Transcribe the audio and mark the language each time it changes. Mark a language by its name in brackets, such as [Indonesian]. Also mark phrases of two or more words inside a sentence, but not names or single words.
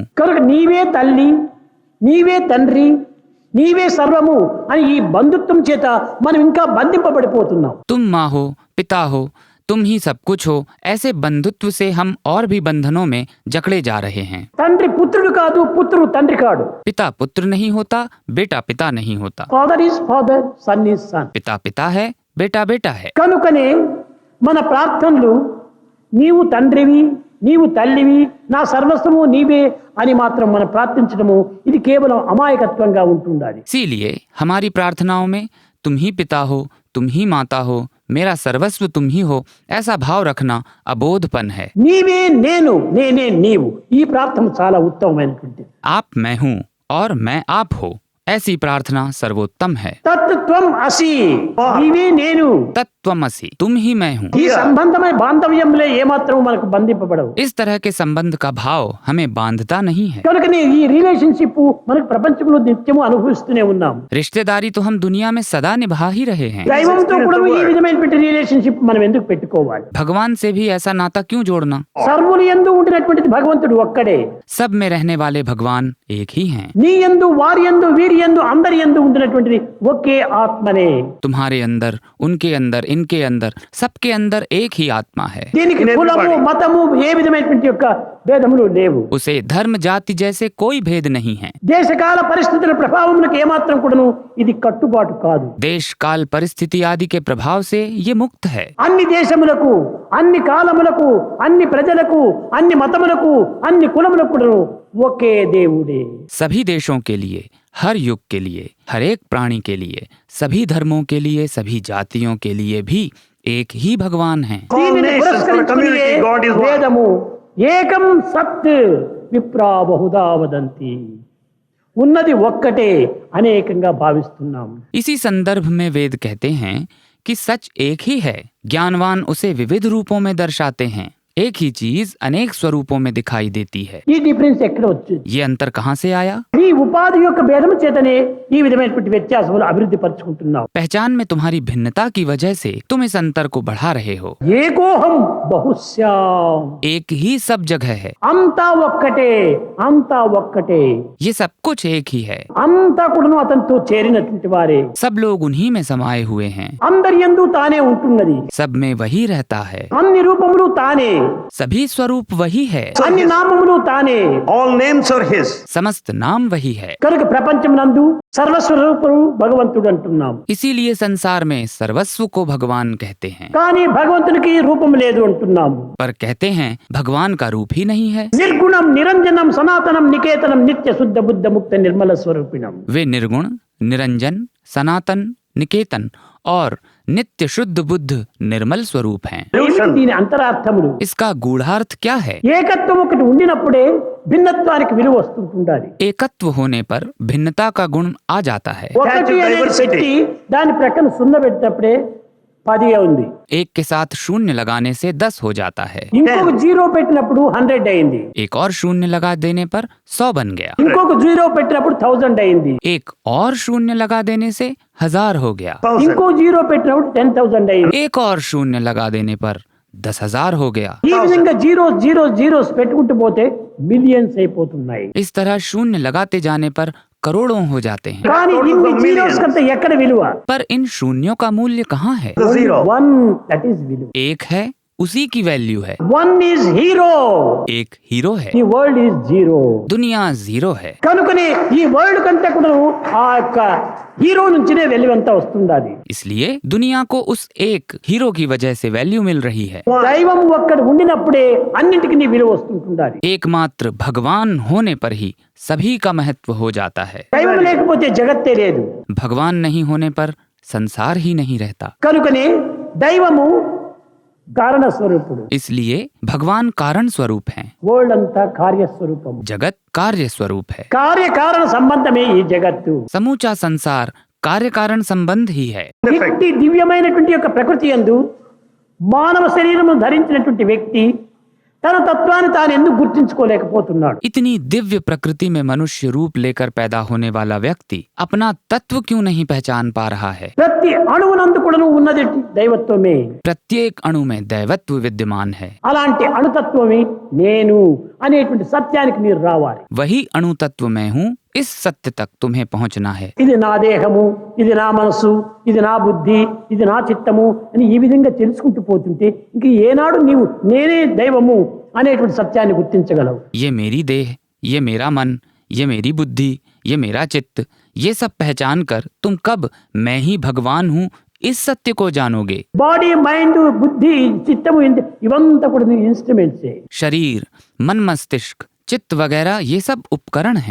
[Telugu] కనుక నీవే తల్లి నీవే తండ్రి నీవే సర్వము అని ఈ బంధుత్వం చేత మనం ఇంకా బంధింపబడిపోతున్నాం. [Hindi] तुम माँ हो पिता हो तुम ही सब कुछ हो, ऐसे बंधुत्व से हम और भी बंधनों में जकड़े जा रहे हैं। [Telugu] తండ్రి పుత్రుడు కాదు, పుత్రుడు తండ్రి కాడు. [Hindi] पिता पुत्र नहीं होता, बेटा पिता नहीं होता। [English] father is father, son is son. [Hindi] पिता पिता है, बेटा बेटा है। [Telugu] కనుకనే మన ప్రార్థనలు నీవు తండ్రివి నీవు తల్లివి నా సర్వస్వము నీవే అని మాత్రం మనం ప్రార్థించడము ఇది కేవలం అమాయకత్వంగా ఉంటుండాలి. [Hindi] इसीलिए हमारी प्रार्थनाओं में तुम ही पिता हो तुम ही माता हो मेरा सर्वस्व तुम ही हो ऐसा भाव रखना अबोधपन है। [Telugu] నీవే నేను నేనే నీవు, ఈ ప్రార్థన చాలా ఉత్తమమైనటువంటిది. [Hindi] आप मैं हूँ और मैं आप हो, ऐसी प्रार्थना सर्वोत्तम है। [Sanskrit] తత్వం అసి, [Telugu] నీవే నేను. [Hindi] तत्त्वमसि, तुम ही मैं हूँ। [Telugu] ఈ సంబంధమైన బాంధవ్యంలో ఏమాత్రం మనకు బంధింపబడవు. [Hindi] इस तरह के संबंध का भाव हमें बांधता नहीं है। [Telugu] కనుకనే ఈ రిలేషన్షిప్ మనకు ప్రపంచంలో నిత్యము అనుభవిస్తూనే ఉన్నాం. [Hindi] रिश्तेदारी तो हम दुनिया में सदा निभा ही रहे हैं। [Telugu] దైవంతో కూడా ఈ విధమైనటువంటి రిలేషన్షిప్ మనం ఎందుకు పెట్టుకోవాలి? [Hindi] भगवान से भी ऐसा नाता क्यों जोड़ना? [Telugu] సర్వుని యందు ఉండినటువంటిది భగవంతుడు ఒక్కడే. [Hindi] सब में रहने वाले भगवान एक ही हैं। [Telugu] నీ యందు వారి యందు వీరి యందు అందరి యందు ఉండినటువంటిది ఒకే ఆత్మనే. [Hindi] तुम्हारे अंदर उनके अंदर इनके अंदर सबके अंदर एक ही आत्मा है। [Telugu] దీనికి కులము మతము ఏ విధమైనటువంటి యొక్క భేదములు లేవు. [Hindi] उसे धर्म जाति जैसे कोई भेद नहीं है। [Telugu] దేశకాల పరిస్థితుల ప్రభావములకు ఏమాత్రం కూడాను ఇది కట్టుబాటు కాదు. [Hindi] देश काल परिस्थिति आदि के प्रभाव से ये मुक्त है। [Telugu] అన్ని దేశములకు అన్ని కాలములకు అన్ని ప్రజలకు అన్ని మతములకు అన్ని కులములకు కూడాను ఒకే దేవుడే. [Hindi] सभी देशों के लिए, हर युग के लिए, हर एक प्राणी के लिए, सभी धर्मों के लिए, सभी जातियों के लिए भी एक ही भगवान हैं। [Telugu] దీనిని పురస్కరించుకునే వేదము [Sanskrit] ఏకం సత్ విప్రా బహుదా వదంతి, [Telugu] ఉన్నది ఒక్కటే అనేకంగా భావిస్తున్నాం. [Hindi] इसी संदर्भ में वेद कहते हैं कि सच एक ही है, ज्ञानवान उसे विविध रूपों में दर्शाते हैं। एक ही चीज अनेक स्वरूपों में दिखाई देती है। [Telugu] ఈ డిఫరెన్స్ ఎక్కడ వచ్చింది? [Hindi] ये अंतर कहाँ से आया? [Telugu] ఈ ఉపాధి యొక్క భేదము చేతనే ఈ విధమైనటువంటి వ్యత్యాసములు అభివృద్ధి పరుచుకుంటున్నాం. [Hindi] पहचान में तुम्हारी भिन्नता की वजह से तुम इस अंतर को बढ़ा रहे हो। [Sanskrit] ఏకోహం బహుశ్యాం, [Hindi] एक ही सब जगह है, [Telugu] అంతా ఒక్కటే అంతా ఒక్కటే, [Hindi] ये सब कुछ एक ही है, [Telugu] అంతా కూడాను అతనితో చేరినటువంటి వారే, [Hindi] सब लोग उन्हीं में समाये हुए हैं, [Telugu] అందరి యందు తానే ఉంటున్నది, [Hindi] सब में वही रहता है, [Telugu] అన్ని రూపములు తానే, [Hindi] सभी स्वरूप वही है, [Telugu] అన్ని నామములు తానే. [English] All names are His. [Hindi] समस्त नाम वही है। [Telugu] కనుక ప్రపంచం నందు సర్వస్వరూపుడు భగవంతుడు అంటున్నాం. [Hindi] इसीलिए संसार में सर्वस्व को भगवान कहते हैं, [Telugu] కానీ భగవంతునికి రూపం లేదు అంటున్నాము. [Hindi] पर कहते हैं भगवान का रूप ही नहीं है। [Sanskrit] నిర్గుణం నిరంజనం సనాతనం నికేతనం నిత్య శుద్ధ బుద్ధ ముక్త నిర్మల స్వరూపిణం. [Hindi] वे निर्गुण, निरंजन, सनातन, निकेतन और नित्य शुद्ध बुद्ध निर्मल स्वरूप हैं। [Telugu] దీని అంతరార్థములు [Hindi] इसका गूढ़ार्थ क्या है? [Telugu] ఏకత్వం ఒకటి ఉండినప్పుడే భిన్నత్వానికి విలువ వస్తుంటుండాలి. [Hindi] एकत्व होने पर भिन्नता का गुण आ जाता है। [Telugu] ఒకటి అనేది పెట్టి దాని ప్రక్కన సున్న పెట్టినప్పుడే 10 ఉంది. [Hindi] एक के साथ शून्य लगाने से 10 हो जाता है, [Telugu] ఇంకొక జీరో పెట్టినప్పుడు 100 అయింది. [Hindi] एक और शून्य लगा देने पर 100 बन गया, [Telugu] ఇంకొక జీరో పెట్టినప్పుడు 1000 అయింది. [Hindi] एक और शून्य लगा देने से 1000 हो गया, [Telugu] ఇంకో జీరో పెట్టినప్పుడు 10,000 అయింది. [Hindi] एक और शून्य लगा देने पर 10,000 हो गया। [Telugu] ఈ విధంగా [English] zero zero zeros [Telugu] పెట్టుకుంటూ పోతే మిలియన్స్ అయిపోతున్నాయి. [Hindi] इस तरह शून्य लगाते जाने पर करोड़ों हो जाते हैं, [Telugu] కానీ ఇన్ని జీరోస్ కంటే ఎక్కడ విలువ? [Hindi] पर इन शून्यों का मूल्य कहाँ है? [English] The zero. 1 that is విలువ. [Hindi] एक है, उसी की वैल्यू है। [English] 1 is hero, [Hindi] एक हीरो है, [English] the world is zero. [Hindi] दुनिया जीरो है। [Telugu] కనుకనే ఈ వరల్డ్ కంటే కూడా ఆ యొక్క హీరో నుంచినే వెలువంతా వస్తుండాలి. [Hindi] इसलिए दुनिया को उस एक हीरो की वजह से वैल्यू मिल रही है। [Telugu] దైవం ఒక్కడ ఉండినప్పుడే అన్నింటికి నీ విలువ వస్తుంటుండాలి. [Hindi] एकमात्र भगवान होने पर ही सभी का महत्व हो जाता है। [Telugu] దైవం లేకపోతే జగత్తే లేదు. [Hindi] भगवान नहीं होने पर संसार ही नहीं रहता। [Telugu] కనుకనే దైవము కారణ స్వరూపుడు, [Hindi] इसलिए भगवान कारण स्वरूप हैं, [Telugu] వరల్డ్ అంతా కార్యస్వరూపము, [Hindi] जगत कार्य स्वरूप है। [Telugu] కార్యకారణ సంబంధమే ఈ జగత్తు। [Hindi] समूचा संसार कार्य कारण संबंध ही है। [Telugu] ఇట్టి దివ్యమైనటువంటి యొక్క ప్రకృతి యందు మానవ శరీరము ధరించినటువంటి వ్యక్తి తన తత్వాన్ని తాను ఎందుకు గుర్తించుకోలేకపోతున్నాడు? [Hindi] इतनी दिव्य प्रकृति में मनुष्य रूप लेकर पैदा होने वाला व्यक्ति अपना तत्व क्यों नहीं पहचान पा रहा है? [Telugu] ప్రతి అణువునందు కూడా ఉన్నది దైవత్వమే। [Hindi] प्रत्येक अणु में दैवत्व विद्यमान है। [Telugu] అలాంటి అణుతత్వమే నేను అనేటువంటి సత్యానికి మీరు రావాలి। [Hindi] वही अणु तत्व मैं हूँ, इस सत्य तक तुम्हें पहुँचना है। [Telugu] ఇది నా దేహము, ఇది నా మనసు, ఇది నా బుద్ధి, ఇది నా చిత్తము అని ఈ విధంగా తెలుసుకుంటూ పోతుంటే ఇంక ఏనాడు నీవు నేనే దైవము అనేటువంటి సత్యాన్ని గుర్తించగలవు? [Hindi] ये मेरी देह, ये मेरा मन, ये मेरी बुद्धि, ये मेरा चित्त, ये सब पहचान कर तुम कब मैं ही भगवान हूँ इस सत्य को जानोगे? [English] body, mind, [Telugu] బుద్ధి, చిత్తము ఇవంతా కూడా ఇన్స్ట్రుమెంట్సే। [Hindi] शरीर, मन, मस्तिष्क, चित्त वगैरह ये सब उपकरण हैं।